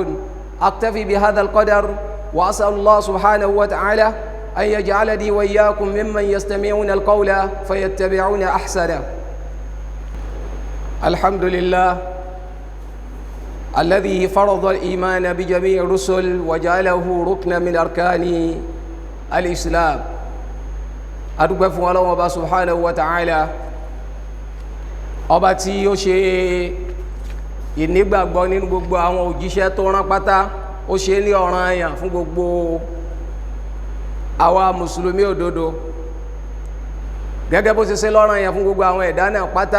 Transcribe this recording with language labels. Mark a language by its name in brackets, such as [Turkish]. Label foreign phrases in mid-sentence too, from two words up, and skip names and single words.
[Arabic] أكتفي بهذا القدر وأسأل الله سبحانه وتعالى أن يجعلني وإياكم ممن يستمعون القول فيتبعون أحسنه. الحمد لله الذي فرض الإيمان بجميع الرسل وجعله ركنا من أركان الإسلام. [Yoruba] adúpẹ́ fún Ọlọ́run Ọba [Arabic] سبحانه وتعالى, [Yoruba] ọba tí ó ṣe ìnígbàgbọ́ nínú gbogbo àwọn òjíṣẹ́ tó rán pátá, ó ṣe ní ọ̀ranyàn fún gbogbo àwa mùsùlùmí òdodo, gẹ́gẹ́ bó ṣe ṣe lọ́ranyàn fún gbogbo àwọn ẹ̀dá náà pátá.